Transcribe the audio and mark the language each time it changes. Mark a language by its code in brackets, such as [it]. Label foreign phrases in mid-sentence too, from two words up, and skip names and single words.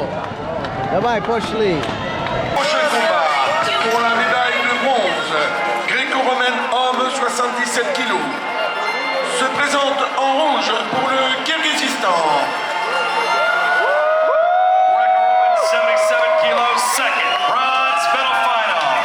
[ru] Давай, пошли. [fr] Prochain combat pour la médaille de bronze gréco-romaine homme 77 kg se présente en rouge pour le Kyrgyzstan. [en] Greco-roman 77 kg second, bronze medal final.